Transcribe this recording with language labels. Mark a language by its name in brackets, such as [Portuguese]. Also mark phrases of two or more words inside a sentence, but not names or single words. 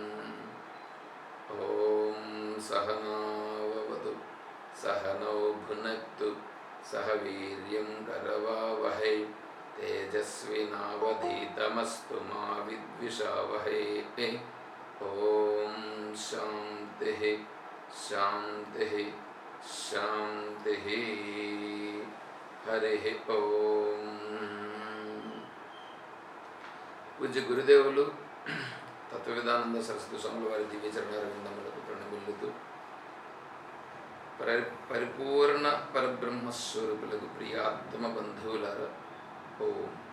[Sanskrit] ॐ सहनाववतु सहनौ भुनक्तु सह वीर्यं करवावहै तेजस्विनावधीतमस्तु मा विद्विषावहै। ॐ शान्तिः शान्तिः शान्तिः। हरिः ओम। [Telugu] పూజ్య గురుదేవులు తత్వవిధానంద సరస్వతి స్వాముల వారి దివ్యచరణారవిందములకు ప్రణమిల్లుతూ పరిపూర్ణ పరబ్రహ్మస్వరూపులకు ప్రియాత్మ బంధువులారా, ఓం.